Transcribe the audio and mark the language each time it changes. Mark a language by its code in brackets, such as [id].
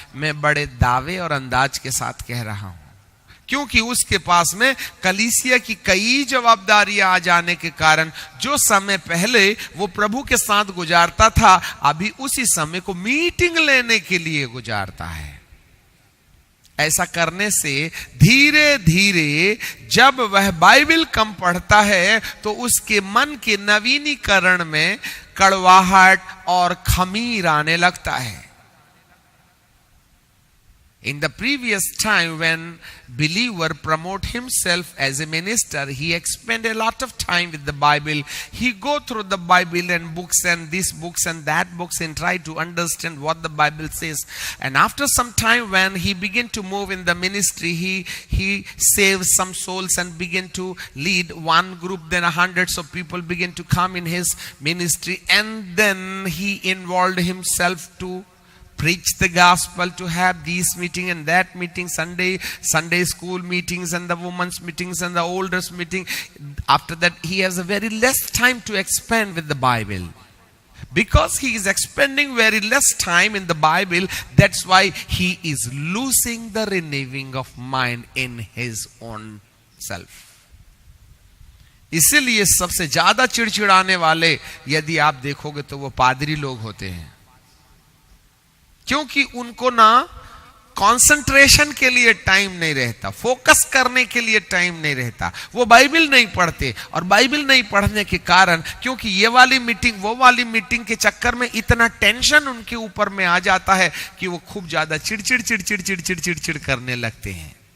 [hi] मैं बड़े दावे और अंदाज के साथ कह रहा हूं, क्योंकि उसके पास में कलीसिया की कई जवाबदारियां आ जाने के कारण जो समय पहले वो प्रभु के साथ गुजारता था, अभी उसी समय को मीटिंग लेने के लिए गुजारता है। ऐसा करने से धीरे धीरे जब वह बाइबल कम पढ़ता है तो उसके मन के नवीनीकरण में कड़वाहट और खमीर आने लगता है। [en] In the previous time, when believer promote himself as a minister, he expend a lot of time with the Bible. He go through the Bible and books and these books and that books and try to understand what the Bible says. And after some time, when he begin to move in the ministry, he saves some souls and begin to lead one group. Then hundreds of people begin to come in his ministry, and then he involved himself to preach the gospel, to have these meeting and that meeting, Sunday school meetings and the women's meetings and the olders meeting. After that, he has a very less time to expend with the Bible. Because he is expending very less time in the Bible, that's why he is losing the renewing of mind in his own self. [hi] इसीलिए सबसे ज्यादा चिड़चिड़ाने वाले यदि आप देखोगे तो वो पादरी लोग होते हैं, क्योंकि उनको ना कंसंट्रेशन के लिए टाइम नहीं रहता, फोकस करने के लिए टाइम नहीं रहता। वो बाइबल नहीं पढ़ते, और बाइबल नहीं पढ़ने के कारण, क्योंकि ये वाली मीटिंग वो वाली मीटिंग के चक्कर में इतना टेंशन उनके ऊपर में आ जाता है कि वो खूब ज्यादा चिड़चिड़ चिड़चिड़ चिड़चिड़ चिड़चिड़ करने लगते हैं।